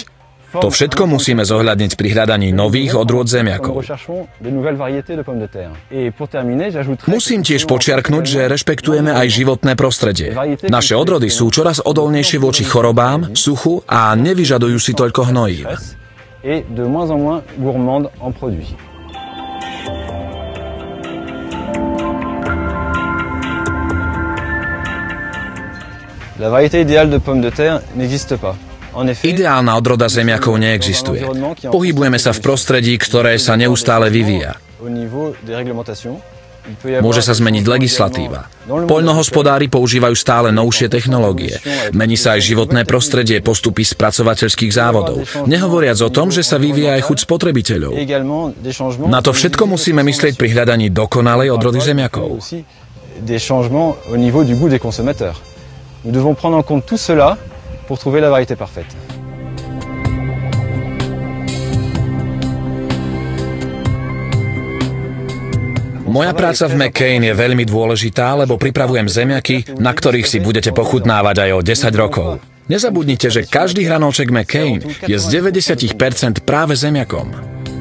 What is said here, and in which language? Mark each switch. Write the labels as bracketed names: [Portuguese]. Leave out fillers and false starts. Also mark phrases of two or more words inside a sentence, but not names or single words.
[Slovak] To všetko musíme zohľadniť pri hľadaní nových odrôd zemiakov. Musím tiež počiarknuť, že rešpektujeme aj životné prostredie. Naše odrody sú čoraz odolnejšie voči chorobám, suchu a nevyžadujú si toľko hnojív. [French] Et de moins en moins gourmande en produits. La variété idéale de pommes de terre n'existe pas. [Slovak] Ideálna odroda zemiakov neexistuje. Pohybujeme sa v prostredí, ktoré sa neustále vyvíja. Môže sa zmeniť legislatíva. Poľnohospodári používajú stále novšie technológie. Mení sa aj životné prostredie, postupy spracovateľských závodov. Nehovoriac o tom, že sa vyvíja aj chuť spotrebiteľov. Na to všetko musíme myslieť pri hľadaní dokonalej odrody zemiakov. [French] Des changements au niveau du goût des consommateurs. Nous devons prendre en compte tout cela pour trouver la variété parfaite. [Slovak] Moja práca v McCain je veľmi dôležitá, lebo pripravujem zemiaky, na ktorých si budete pochutnávať aj o 10 rokov. Nezabudnite, že každý hranolček McCain je z 90% práve zemiakom.